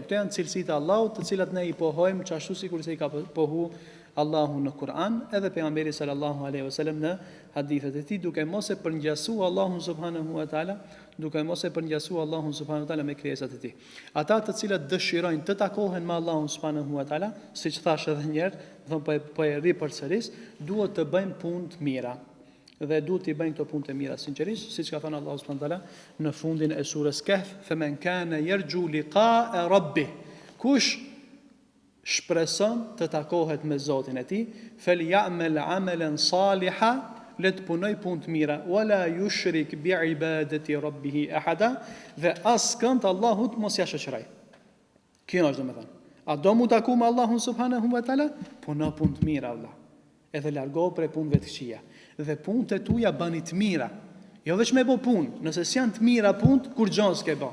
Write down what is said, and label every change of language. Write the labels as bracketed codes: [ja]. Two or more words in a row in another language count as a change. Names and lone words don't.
[sq] Këto janë cilësitë e Allahut, të cilat ne i pohojmë çashtu sikur se i ka pohu Allahu në Kur'an, edhe pejgamberi [ar] صلى الله عليه وسلم [sq] në hadithet e tij, duke mos e përngjasuar Allahun [ar] سبحانه وتعالى, [sq] duke mos e përngjasuar Allahun [ar] سبحانه وتعالى [sq] me krijesat e tij. Ata të cilët dëshirojnë të takohen me Allahun [ar] سبحانه وتعالى, [sq] siç thash edhe një herë, po e ri përsëris, duhet të bëjmë punë të mira. Dhe duhet të bëjnë këto punë të mira sinqerisht, siç ka thënë Allahu [ar] سبحانه وتعالى [sq] në fundin e surës Kahf, [ar] "فمن كان يرجو لقاء ربه." [sq] Kush shpreson të takohet me Zotin e tij, [ar] فليعمل عملا صالحا, [sq] le të punoj punë të mira, [ar] ولا يشرك بعبادة ربه أحدا, [sq] dhe askënd Allahut mos ja shoqëroj. Kjo është domethënë. A do mu taku me Allahun [ar] سبحانه وتعالى? [sq] Puno punë të mira Allah. Edhe largo prej punëve të këqija. Dhe punët e tuja bani të mira. Jo vetëm me bë punë, nëse s'janë të mira punët, kur gjon s'ke bë.